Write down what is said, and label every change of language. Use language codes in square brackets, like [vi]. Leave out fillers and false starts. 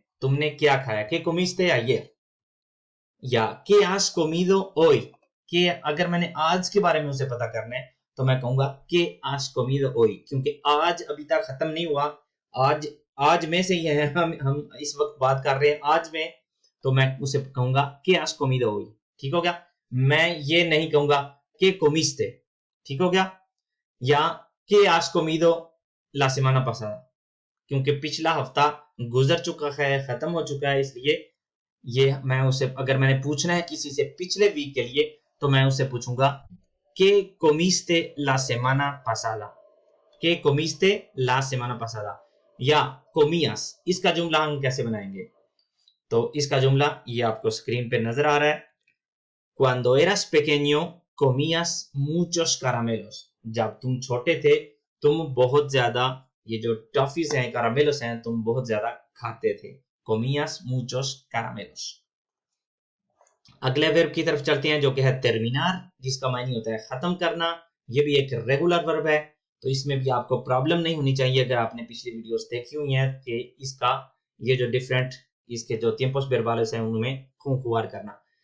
[hi] तुमने क्या खाया, [es] ¿qué comiste ayer? या ¿qué has comido hoy? [hi] कि अगर मैंने आज के बारे में उसे पता करना है तो मैं कहूंगा [es] ¿qué has comido hoy? [hi] क्योंकि आज अभी तक खत्म नहीं हुआ, आज आज में से ही है, हम इस वक्त बात कर रहे हैं आज में, तो मैं उसे कहूंगा [es] ¿qué has comido hoy? [hi] ठीक हो गया। मैं ये नहीं कहूंगा [es] ¿qué comiste? [hi] ठीक हो गया। [es] या ¿qué has comido la semana pasada? [hi] क्योंकि पिछला हफ्ता गुजर चुका है, खत्म हो चुका है, इसलिए ये मैं उसे, अगर मैंने पूछना है किसी से पिछले वीक के लिए, तो मैं उससे पूछूंगा [es] ¿qué comiste la semana pasada? ¿qué comiste la semana pasada? [hi] या comías, इसका जुमला हम कैसे बनाएंगे, तो इसका जुमला ये आपको स्क्रीन पे नजर आ रहा है। [es] Cuando eras pequeño comías muchos caramelos, [hi] जब तुम छोटे थे तुम बहुत ज्यादा ये जो टॉफीज हैं, कैरामेलोस हैं, तुम बहुत ज्यादा खाते थे। [es] comías muchos caramelos। [hi] अगले वर्ब की तरफ चलते हैं जो कि है terminar, जिसका मायने होता है खत्म करना। ये भी एक रेगुलर वर्ब है, तो इसमें भी आपको प्रॉब्लम नहीं होनी चाहिए अगर आपने पिछली वीडियोस देखी हुई हैं कि इसका ये जो डिफरेंट इसके जो tiempos verbales हैं उनमें conjugar करना।